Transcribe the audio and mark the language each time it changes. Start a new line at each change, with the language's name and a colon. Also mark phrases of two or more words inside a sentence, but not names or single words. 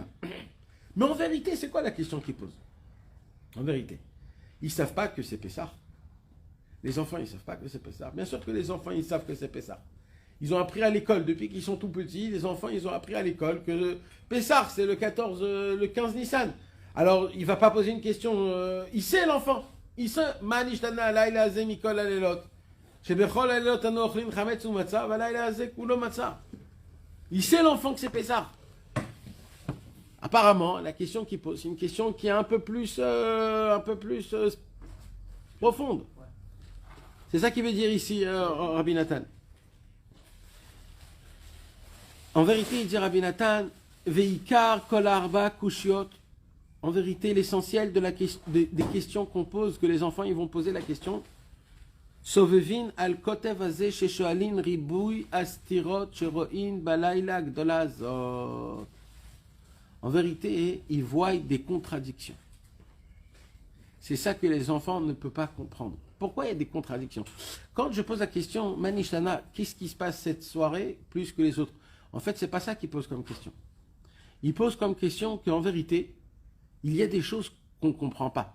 French: Mais en vérité, c'est quoi la question qu'ils posent? En vérité, ils ne savent pas que c'est Pessah. Les enfants, ils ne savent pas que c'est Pessah. Bien sûr que les enfants, ils savent que c'est Pessah. Ils ont appris à l'école, depuis qu'ils sont tout petits, les enfants, ils ont appris à l'école que Pessah, c'est le 15 Nissan. Alors, il ne va pas poser une question, il sait l'enfant. Il sait,
Hebrew: מה נשתנה הלילה הזה מכל הלילות. שבכל הלילות אנו אוכלין חמץ ומצה הלילה הזה כולו מצה.
French: Il sait l'enfant que c'est Pessah. Apparemment, la question qu'il pose, c'est une question qui est un peu plus profonde. C'est ça qu'il veut dire ici, Rabbi Nathan. En vérité, il dit Rabbi Nathan,
Hebrew: ועיקר כל ארבע קושיות.
French: En vérité, l'essentiel des questions qu'on pose, que les enfants ils vont poser la question,
Hebrew: סובבין על קוטב זה ששואלין ריבוי הסתירות שרואין בלילה גדולה זאת.
French: En vérité, ils voient des contradictions. C'est ça que les enfants ne peuvent pas comprendre. Pourquoi il y a des contradictions? Quand je pose la question, Manishtana, qu'est-ce qui se passe cette soirée plus que les autres? En fait, c'est pas ça qu'il pose comme question. Il pose comme question qu'en vérité, il y a des choses qu'on ne comprend pas.